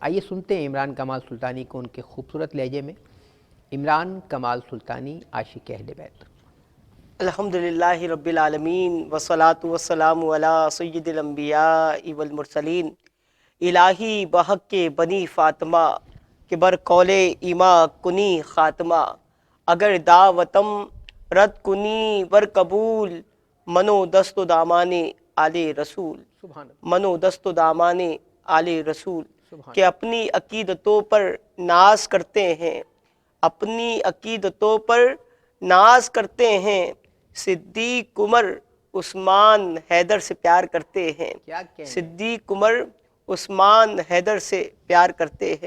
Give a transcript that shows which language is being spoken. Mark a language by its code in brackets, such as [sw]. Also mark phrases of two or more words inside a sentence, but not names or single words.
[ur] آئیے سنتے ہیں عمران کمال سلطانی کو ان کے خوبصورت لہجے میں. عمران کمال سلطانی، عاشق اہل بیت. [ar] الحمدللہ رب العالمین والصلاة والسلام علی سید الانبیاء والمرسلین. [fa] الہی بحق کے بنی فاطمہ کہ بر قول ایما کنی خاتمہ. اگر دعوتم رد کنی ور قبول، منو دست و دامان آل رسول. [ar] سبحان اللہ، [fa] منو دست و دامان آل رسول. [ur] سبحان کہ اپنی عقیدتوں پر ناز کرتے ہیں، اپنی عقیدتوں پر ناز کرتے ہیں. صدیق عمر عثمان حیدر سے پیار کرتے ہیں. کیا کہنے، صدیق عمر عثمان حیدر سے پیار کرتے ہیں.